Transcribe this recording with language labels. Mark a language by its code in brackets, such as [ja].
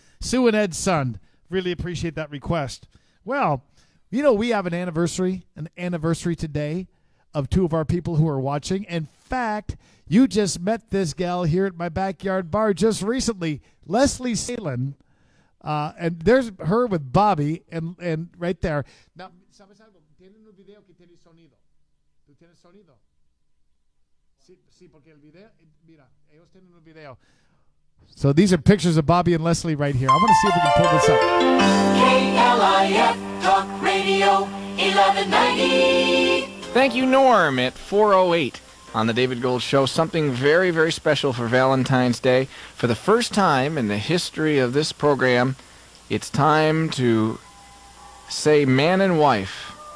[en] Sue and Ed's son, really appreciate that request. Well, you know, we have an anniversary today of two of our people who are watching. In fact, you just met this gal here at my backyard bar just recently, Leslie Salin. And there's her with Bobby, and right there. [es] Now, ¿sabes algo? Tienen un video que tiene sonido. ¿Tú tienes sonido? Sí, porque el video, mira, ellos tienen un video. [en] So these are pictures of Bobby and Leslie right here. I want to see if we can pull this up. KLIF Talk Radio 1190. Thank you, Norm, at 4:08 on the David Gold Show. Something very, very special for Valentine's Day. For the first time in the history of this program, it's time to say man and wife.